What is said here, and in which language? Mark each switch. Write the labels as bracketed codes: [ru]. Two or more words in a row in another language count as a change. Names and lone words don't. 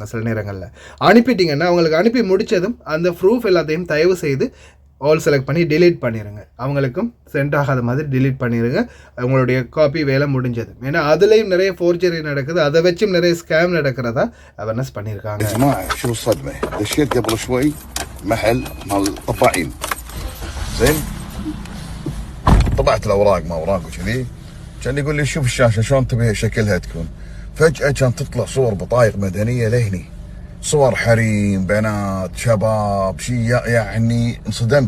[ta] சில நேரங்களில் அனுப்பிட்டிங்கன்னா அவங்களுக்கு அனுப்பி முடித்ததும் அந்த ப்ரூஃப் எல்லாத்தையும் தயவு செய்து [en] all select [ta] பண்ணி டிலீட் பண்ணிடுங்க. அவங்களுக்கும் சென்ட் ஆகாத மாதிரி டிலீட் பண்ணிடுங்க. அவங்களுடைய காப்பி வேலை முடிஞ்சது. ஏன்னா அதுலேயும் நிறைய ஃபோர்ஜரி நடக்குது, அதை வச்சும் நிறைய ஸ்கேம் நடக்கிறதா அவேர்னஸ் பண்ணியிருக்காங்க. [ar] شو الصدمة؟ دشيت قبل شوي محل مال طباعين زين طبعت الاوراق ما اوراق وكذي كان يقول لي شوف الشاشة شلون تبي شكلها تكون. فجأة كانت تطلع صور بطايق مدنية لهني، صور حريم بنات شباب شيء يعني انصدمت.